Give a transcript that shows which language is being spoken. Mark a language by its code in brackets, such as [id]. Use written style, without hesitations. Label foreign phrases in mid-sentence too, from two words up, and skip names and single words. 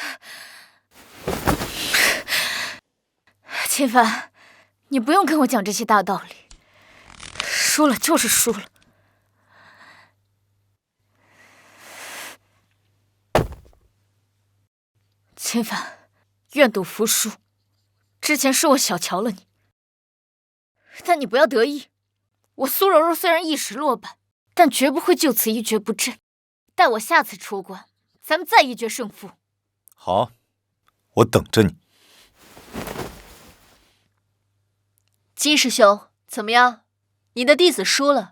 [zh] 秦凡，你不用跟我講這些大道理，輸了就是輸了。秦凡，願賭服輸。之前是我小瞧了你，但你不要得意。我蘇柔柔雖然一時落敗，但絕不會就此一蹶不振。待我下次出關，咱們再一決勝負。好，我等着你。金師兄，怎麼樣？你的弟子輸了。